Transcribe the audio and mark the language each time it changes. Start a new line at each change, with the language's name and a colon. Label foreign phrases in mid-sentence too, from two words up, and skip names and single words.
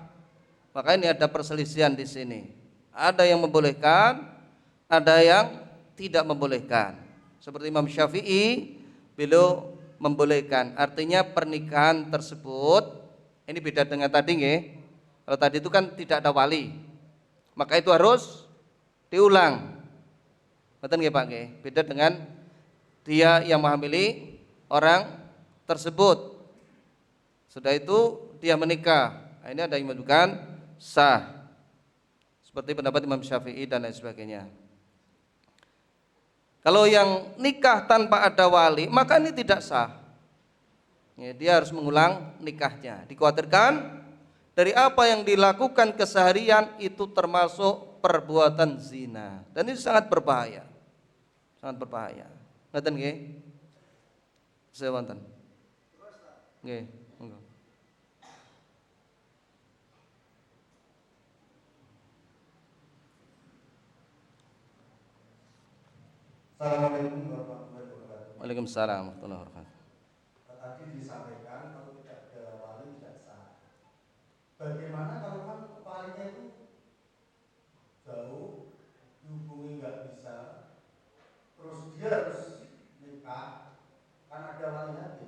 Indonesian: Maka ini ada perselisihan di sini. Ada yang membolehkan, ada yang tidak membolehkan. Seperti Imam Syafi'i, beliau membolehkan. Artinya pernikahan tersebut, ini beda dengan tadi nggih. Kalau tadi itu kan tidak ada wali, maka itu harus diulang. Betul nggih Pak nggih? Beda dengan dia yang menghamili orang tersebut. Sudah itu dia menikah. Nah, ini ada yang menunjukkan sah. Seperti pendapat Imam Syafi'i dan lain sebagainya. Kalau yang nikah tanpa ada wali, maka ini tidak sah. Ya, dia harus mengulang nikahnya. Dikhawatirkan dari apa yang dilakukan keseharian itu termasuk perbuatan zina, dan ini sangat berbahaya. Sangat berbahaya.
Javanese: Ngeten nggih? Saya wonten. Nggih, monggo.
Arabic: السلام عليكم ورحمة الله وبركاته. وعليكم السلام ورحمة الله وبركاته.
Indonesian: Tadi disampaikan kalau tidak ada wali tidak sah. Bagaimana kalau kan walinya itu jauh, dihubungi nggak bisa, terus dia harus nikah, kan ada wali hakim.